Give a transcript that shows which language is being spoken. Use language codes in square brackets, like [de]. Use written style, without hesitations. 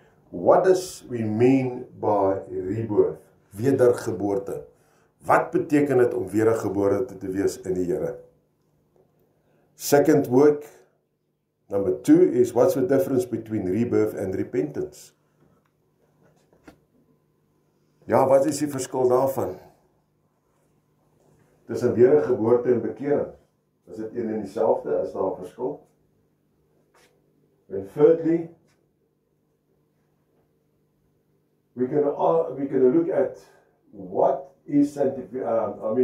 [en] What does we mean by rebirth? Wedergeboorte. [af] Wat beteken dit om wedergebore te wees in die Here? [en] Second work, number 2, is what's the difference between rebirth and repentance? [af] Ja, wat is die verskil daarvan? Tussen wedergeboorte en bekering. Is dit een en dieselfde? Is daar 'n verskil? [en] And thirdly, we're going to look at what is sanctification.